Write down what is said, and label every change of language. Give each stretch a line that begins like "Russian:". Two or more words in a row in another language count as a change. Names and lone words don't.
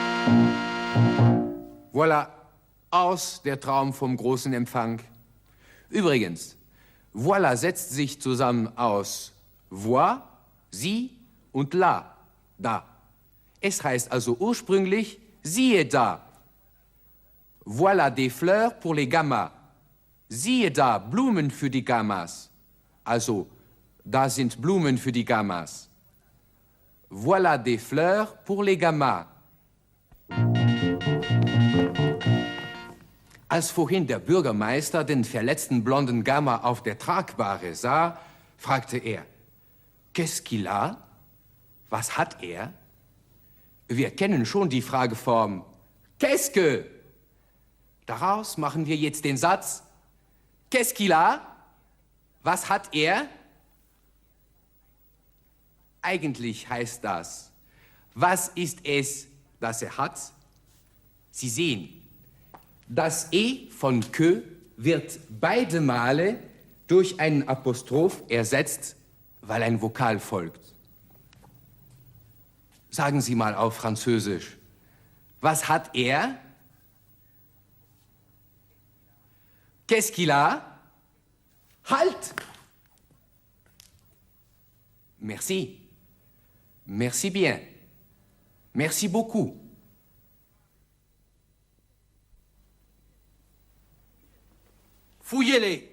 German: Voilà, aus der Traum vom großen Empfang. Übrigens, voilà setzt sich zusammen aus voir, sie und là, da. Es heißt also ursprünglich, siehe da.
French: Voilà des fleurs pour les gammas.
German: Siehe da, Blumen für die Gammas. Also, da sind Blumen für die Gammas.
French: Voilà des fleurs pour les gammas.
German: Als vorhin der Bürgermeister den verletzten blonden Gamma auf der Tragbare sah, fragte er,
French: qu'est-ce qu'il a?
German: Was hat er? Wir kennen schon die Frageform,
French: qu'est-ce que?
German: Daraus machen wir jetzt den Satz,
French: qu'est-ce qu'il a?
German: Was hat er? Eigentlich heißt das, was ist es, das er hat? Sie sehen, das E von que wird beide Male durch einen Apostroph ersetzt, weil ein Vokal folgt. Sagen Sie mal auf Französisch, was hat er?
French: Qu'est-ce qu'il a? Halt! Merci. Merci bien. Merci beaucoup. Fouillez-les.